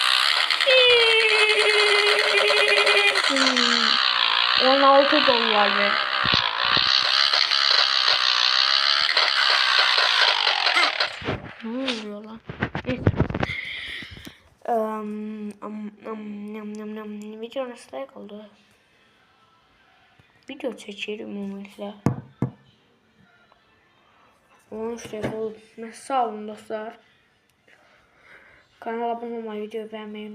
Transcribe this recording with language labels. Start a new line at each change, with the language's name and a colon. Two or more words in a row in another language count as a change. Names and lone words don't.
Turkish: 16 dolar ver. Ne oluyor lan? Neyse. Video nasıl like oldu?
Azerbaijani: Video çekerim ümumiyyətlə. 13 dəqiqə oldu. Sağ olun dostlar. Kanala abunə olmayı,
Turkish: video beğenmeyi